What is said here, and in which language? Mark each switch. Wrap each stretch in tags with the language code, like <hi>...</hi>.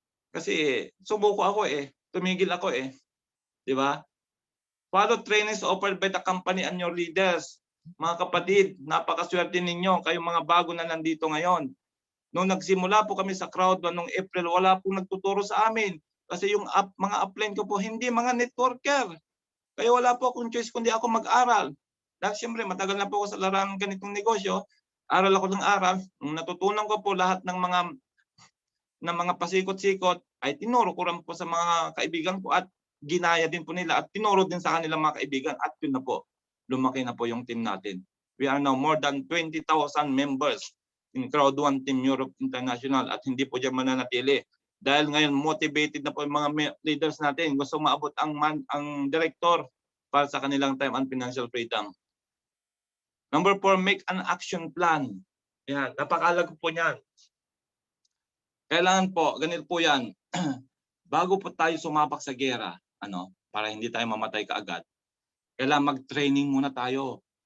<tl>Kasi sumuko ako tumigil ako di ba?</tl> <en>Follow trainings offered by the company and your leaders.</en> <tl>Mga kapatid, napakaswerte ninyo, kayong mga bago na nandito ngayon. Nung nagsimula po kami sa crowd noong April, wala pong nagtuturo sa amin. Kasi yung mga upline ko po, hindi mga networker. Kaya wala po akong choice kundi ako mag-aral. Dahil siyempre, matagal na po ako sa larangan ganitong negosyo. Aral ako ng aral. Nung natutunan ko po lahat ng mga pasikot-sikot, ay tinuro ko rin po sa mga kaibigan ko at ginaya din po nila at tinuro din sa kanilang mga kaibigan. At yun na po, lumaki na po yung team natin.</tl> <en>We are now more than 20,000 members in Crowd 1 Team Europe International</en> <tl>at hindi po dyan mananatili. Dahil ngayon motivated na po yung mga leaders natin. Gusto maabot ang director para sa kanilang</tl> <en>time and financial freedom. Number 4, make an action plan.</en> <tl>Yan, napakalaga po niyan. Kailangan po, ganito po yan. Bago po tayo sumapak sa gera, para hindi tayo mamatay kaagad, kailangan mag-training muna tayo.</tl>